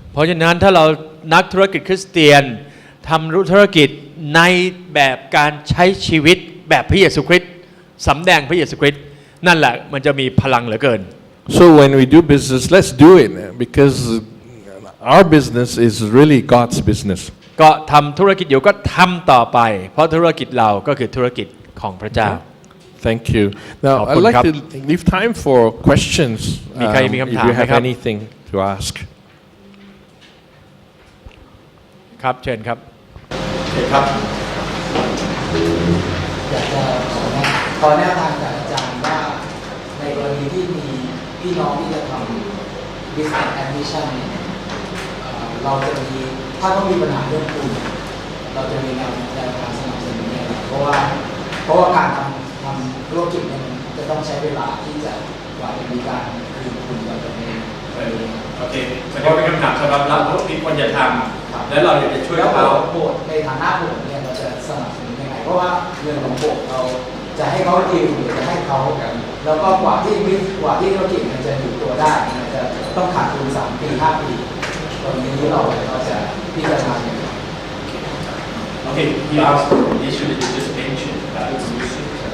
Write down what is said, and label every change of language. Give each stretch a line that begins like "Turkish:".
Thai: เพราะฉะนั้นถ้าเรานักธุรกิจคริสเตียนทำธุรกิจในแบบการใช้ชีวิตแบบพระเยซูคริสต์สำแดงพระเยซูคริสต์นั่นแหละมันจะมีพลังเหลือเกิน
English: So when we do business, let's do it because our business is really God's business.
Thai: ก็ทำธุรกิจอยู่ก็ทำต่อไปเพราะธุรกิจเราก็คือธุรกิจของพระเจ้า
English: Thank you. Now I'd like to leave time for questions. If you have anything to ask.
Thai: ครับเชิญครับ อยากจะขอแนวทางจากอาจารย์ว่าในกรณีที่มีพี่น้องที่จะทำ
English: business ambition
Thai: เนี่ยเราจะมีถ้าต้องมีปัญหาเรื่องทุนเราจะมีแนวทางสนับสนุนยังไงเพราะว่าการทำธุรกิจเนี่ยมันจะต้องใช้เวลาที่จะกว่าจะมีการคืนทุนเราจะไม่ โอเคมันก็เป็นคำถามสำหรับเราเพราะมีคนอยากทำและเราอยากจะช่วยเขา โบสถ์ในฐานะโบสถ์เนี่ยเราจะสนับสนุนยังไงเพราะว่าเงินของโบสถ์เราจะให้เขาดีหรือจะให้เขาแล้วก็กว่าที่ธุรกิจมันจะอยู่ตัวได้มันจะต้องขาดทุน3 ปี 5 ปีตรงนี้เราจะพิจารณาอย่างไร
English: Okay, you asked the issue that you just mentioned about solutions.